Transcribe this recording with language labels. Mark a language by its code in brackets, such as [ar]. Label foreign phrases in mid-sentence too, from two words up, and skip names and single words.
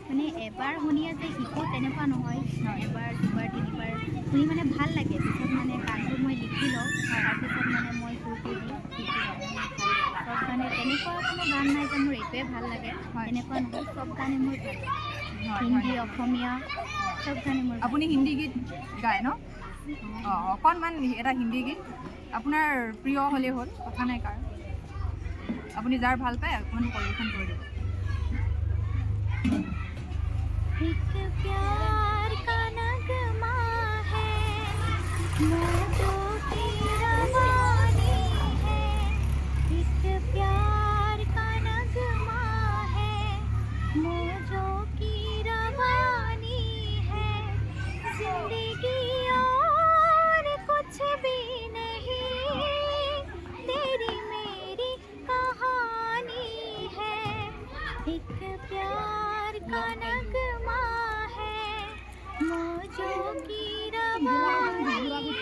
[as] মানে এবাৰ শুনিয়ে যে শিকোঁ তেনেকুৱা নহয় এবাৰ দুবাৰ তিনিবাৰ শুনি মানে ভাল লাগে পিছত মানে গানটো মই লিখি লওঁ তাৰপিছত মানে মই সুৰটো দি শিকি লওঁ চব গানে তেনেকুৱা কোনো গান নাই যে মোৰ এইটোৱে ভাল লাগে তেনেকুৱা নহয় চব গানে মোৰ ভাল লাগে হিন্দী অসমীয়া চব গানে মোৰ আপুনি হিন্দী গীত গায় ন অঁ অকণমান এটা হিন্দী গীত আপোনাৰ প্ৰিয় হ'লেই হ'ল কথা নাই কাৰ আপুনি যাৰ ভাল পায় অকণমান পৰিৱেশন কৰি দিব [hi] एक प्यार का नगमा है मोजों की रवानी है एक प्यार का नगमा है मोजों की रवानी है जिंदगी और कुछ भी नहीं तेरी मेरी कहानी है एक प्यार का नगमा है मौजों की रवानी